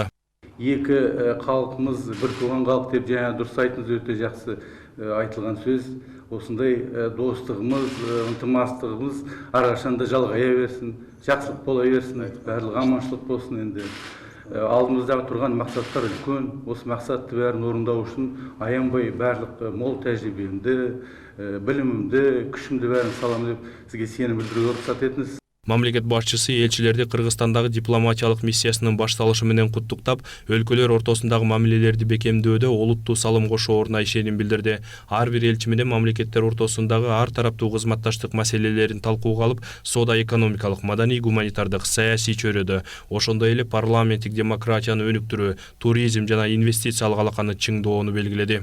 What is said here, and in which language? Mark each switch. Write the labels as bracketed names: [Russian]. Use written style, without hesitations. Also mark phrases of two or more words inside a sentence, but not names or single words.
[Kyrgyz] Эки калкыбыз бир тууган калк деп жана дурус айттыңыз, өтө жакшы айтылган сөз. Осындай достугубуз, ынтымактыгыбыз ар качан да жалгая берсин, жакшылык бола берсин, баардыгы аманчылык болсун. Энди алдымызда турган максаттар үлкөн. [Kazakh] Осы максатты бәрін орындау үшін аянбай барлық мол тәжірибемді, білімімді, күшімді бәрін саламын деп сізге сенім білдіруге рұқсат етіңіз. [Kyrgyz] Мамлекет башчысы элчилерди Кыргызстандагы дипломатиялык миссиясынын башталышы менен куттуктап, өлкөлөр ортосундагы мамилелерди бекемдөөдө олуттуу салым кошооруна ишеним билдирди. Ар бир элчи менен мамлекеттер ортосундагы ар тараптуу кызматташтык маселелерин талкууга алып, соода-экономикалык, маданий, гуманитардык, саясий чөйрөдө, ошондой эле парламенттик демократияны өнүктүрүү, туризм жана инвестициялык алаканы чыңдоону белгиледи.